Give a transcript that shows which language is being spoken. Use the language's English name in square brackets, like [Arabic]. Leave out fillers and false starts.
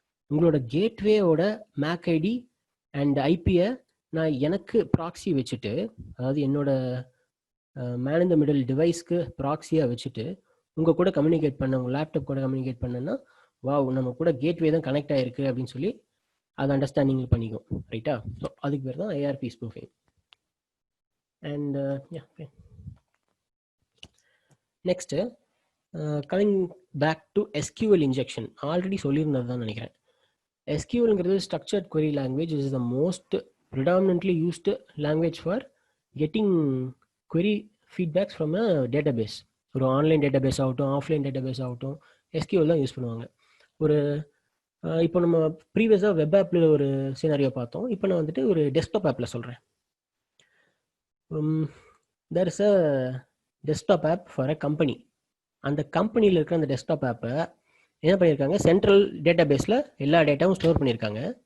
[Tamil] உங்களோட கேட்வேயோட make ID and ஐபியை நான் எனக்கு ப்ராக்ஸி வச்சுட்டு, அதாவது என்னோட மேன் இன் த மிடில் டிவைஸ்க்கு ப்ராக்ஸியாக வச்சுட்டு உங்கள் கூட கம்யூனிகேட் பண்ண, உங்கள் லேப்டாப் கூட கம்யூனிகேட் பண்ணேன்னா, வா நம்ம கூட கேட்வே தான் கனெக்ட் ஆகிருக்கு அப்படின்னு சொல்லி அதை அண்டர்ஸ்டாண்டிங் பண்ணிக்கும். ரைட்டா? ஸோ அதுக்கு பேர் தான் ARP spoofing. [English] And next coming back to SQL injection. [Tamil] Already சொல்லியிருந்தது தான் நினைக்கிறேன். [English] எஸ்கியூஎல்ங்கிறது structured query language is the most predominantly used language for getting query feedbacks from a database. [Tamil] ஒரு ஆன்லைன் டேட்டாபேஸ் ஆகட்டும், ஆஃப்லைன் டேட்டாபேஸ் ஆகட்டும், SQL தான் use பண்ணுவாங்க. ஒரு இப்போ நம்ம ப்ரீவியஸாக வெப் ஆப்பில் ஒரு சினாரியோ பார்த்தோம். இப்போ நான் வந்துட்டு ஒரு டெஸ்க்டாப் ஆப்பில் சொல்கிறேன். [English] There is a desktop app for a company. [Tamil] அந்த கம்பெனியில் இருக்கிற அந்த டெஸ்க்டாப் ஆப்பை என்ன பண்ணியிருக்காங்க, சென்ட்ரல் டேட்டாபேஸில் எல்லா டேட்டாவும் ஸ்டோர் பண்ணியிருக்காங்க.